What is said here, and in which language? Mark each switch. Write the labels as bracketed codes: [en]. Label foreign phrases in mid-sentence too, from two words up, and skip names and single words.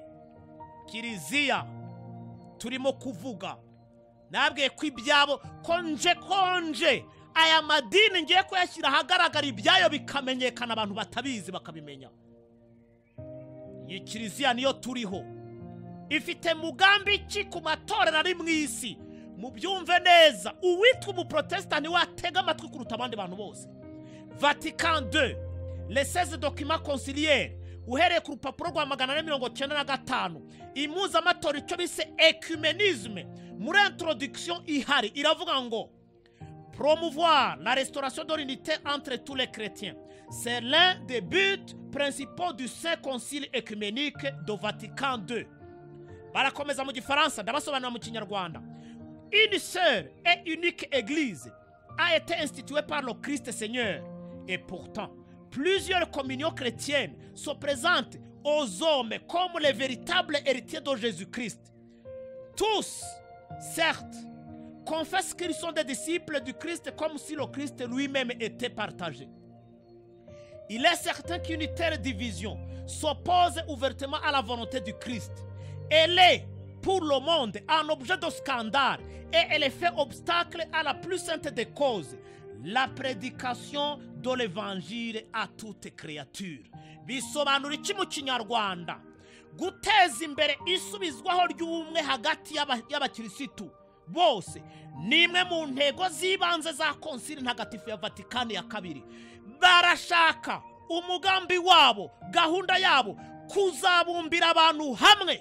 [rw] Kiliziya turimo kuvuga, nabwiye ko ibyabo konje aya madini ngiye kuyashyira ahagaragara, ibyayo bikamenyekana, abantu batabizi bakabimenya. Iyi kiliziya niyo turiho, ifite mugambi ki ku matorero ari mu isi? Mubyumve neza, uwitwa umuprotestani watega amatwi kuruta abandi bantu bose. Vatican II, [fr] les 16 documents conciliaires, [rw] uhereye ku rupapuro rwa 495, imuza amatora icyo bise ecumenisme. Muri introduction ihari iravuga ngo [fr] promouvoir la restauration de l'unité entre tous les chrétiens, c'est l'un des buts principaux du Saint Concile écuménique de Vatican II. [rw] Barakomeza mu Gifaransa, ndabasobanura mu Kinyarwanda. [fr] Une seule et unique église a été instituée par le Christ Seigneur. Et pourtant, plusieurs communions chrétiennes se présentent aux hommes comme les véritables héritiers de Jésus-Christ. Tous, certes, confessent qu'ils sont des disciples du Christ comme si le Christ lui-même était partagé. Il est certain qu'une telle division s'oppose ouvertement à la volonté du Christ. Elle est, pour le monde, un objet de scandale et elle fait obstacle à la plus sainte des causes, la prédication de l'évangile à toute créature. [rw] Bisobanura iki mu Kinyarwanda? Guteza imbere isubizwaho ry'ubumwe hagati y'abakirisitu bose ni imwe mu ntego z'ibanze za konsili ntagatifu ya Vatikani ya 2. Barashaka umugambi wabo, gahunda yabo, kuzabumbira abantu hamwe.